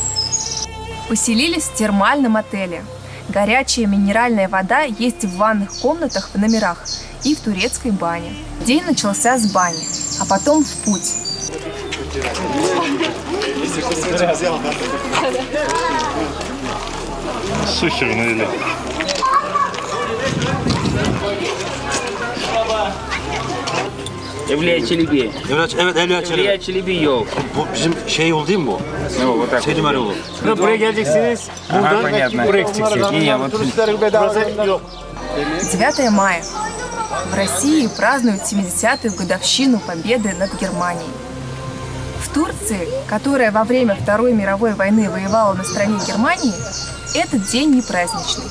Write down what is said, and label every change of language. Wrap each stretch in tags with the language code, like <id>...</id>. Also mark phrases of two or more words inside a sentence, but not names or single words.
<ru>Поселились в термальном отеле. Горячая минеральная вода есть в ванных комнатах в номерах и в турецкой бане. День начался с бани, а потом в путь. Суши навели.</ru> <tr>Ivlия Çelebi. Evet, Evliya Çelebi. Ivlия Çelebi yol. Bu bizim şey yol değil mi bu?</tr> <ru>Ну, вот так.</ru> <tr>Selim yolu. Buraya geleceksiniz.</tr> <ru>Ага, понятно. Не, вот</ru> <tr>Burası yok.</tr> <ru>9 мая. В России празднуют 70-ю годовщину победы над Германией. В Турции, которая во время Второй мировой войны воевала на стороне Германии, этот день не праздничный.</ru>